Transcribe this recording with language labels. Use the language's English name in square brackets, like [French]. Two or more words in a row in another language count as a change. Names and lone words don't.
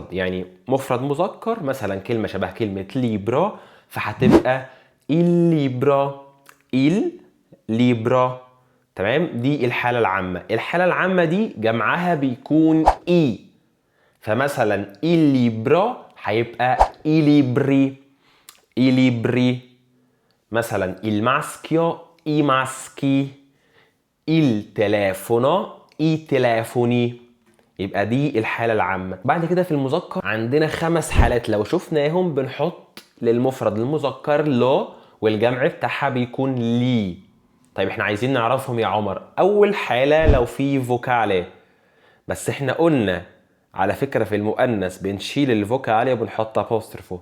[Arabic] يعني مفرد مذكر مثلا كلمة شبه كلمة ليبرا فهتبقى الليبرا، الليبرا. تمام. دي الحالة العامة. الحالة العامة دي جمعها بيكون اي. فمثلا الليبرا هيبقى إليبري، إليبري. مثلا الماسكيو [Italian] i maschi، [Arabic] التليفونو [Italian] i telefoni. [Arabic] يبقى دي الحالة العامة. بعد كده في المذكر عندنا 5 حالات لو شفناهم بنحط للمفرد المذكر لو والجمع بتاعها بيكون لي. طيب احنا عايزين نعرفهم يا عمر. اول حالة لو في فوكالي، بس احنا قلنا على فكرة في المؤنث بنشيل الفوكالي وبنحط ابوستروفو.